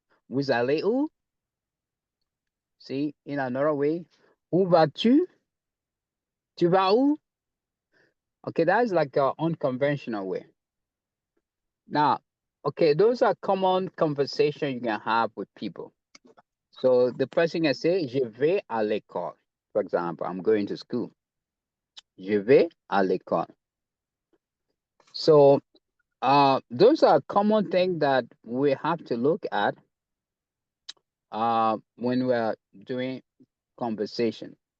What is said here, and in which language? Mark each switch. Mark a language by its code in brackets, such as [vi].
[fr] Vous allez où? [en] See, in another way. [fr] Où vas-tu? Tu vas où? [en] Okay, that is like an unconventional way. Now, okay, those are common conversations you can have with people. So the person can say, [fr] je vais à l'école. [en] For example, I'm going to school. [fr] Je vais à l'école. [en] So those are common things that we have to look at when we're doing conversation.